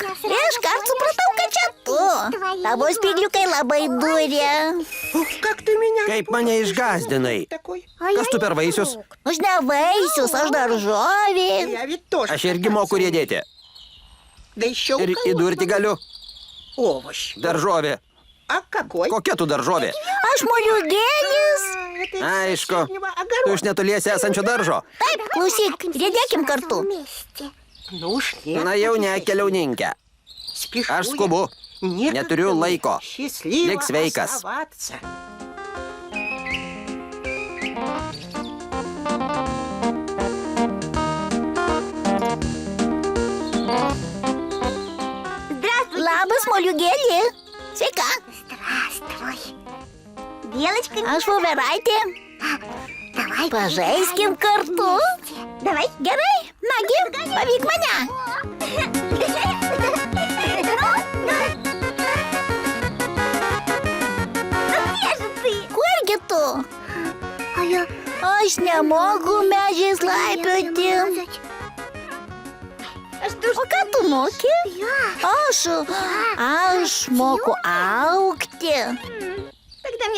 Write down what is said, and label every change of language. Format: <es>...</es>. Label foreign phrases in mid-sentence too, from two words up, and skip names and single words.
<lt>Iškart supratau, kad čia tu. Tavo spygliukai labai durė.</lt> <ru>Как ты меня?</ru> <lt>Kaip mane išgazdinai? Kas tu per vaisius? Aš ne vaisius, aš daržovė.</lt> <ru>Я ведь тоже.</ru> <lt>Aš irgi moku rėdėti.</lt> <ru>Да еще</ru> <lt>Ir įdurti galiu.</lt> <ru>овощ.</ru> <lt>Daržovė.</lt> <ru>А какой?</ru> <lt>Kokia tu daržovė? Aš moliūgėlis.</lt> <ru>Это из</ru> <lt>Aišku.</lt> <ru>соседнего</ru> <lt>Tu</lt> <ru>огорода.</ru> <lt>iš netoliese esančio daržo. Taip, klausyk, rėdėkim kartu.</lt> <ru>Вместе. Ну уж нет.</ru> <lt>Na jau ne, keliauninkė.</lt> <ru>Спешу</ru> <lt>Aš</lt> <ru>я.</ru> <lt>skubu.</lt> <ru>Некогда</ru> <lt>Neturiu</lt> <ru>мне</ru> <lt>laiko.</lt> <ru>Счастливо</ru> <lt>Lik sveikas.</lt> <ru>оставаться.</ru> <lt>Labas, moliūgėlį. Sveika.</lt> <ru>Здравствуй. Белочка,</ru> <lt>Aš voveraitė.</lt> <ru>давай.</ru> <lt>Pažaiskim kartu.</lt> <ru>Давай.</ru> <lt>Gerai, nagi, pavyk mane.</lt> <ru>Где же ты?</ru> <lt>Kurgi tu?</lt> <ru>А я...</ru> <lt>Aš nemoku medžiais laipioti.</lt> <ru>А что ж</ru> <lt>O ką tu moki?</lt> <ru>я?</ru> <lt>Aš moku augti.</lt> <ru>Тогда мне</ru>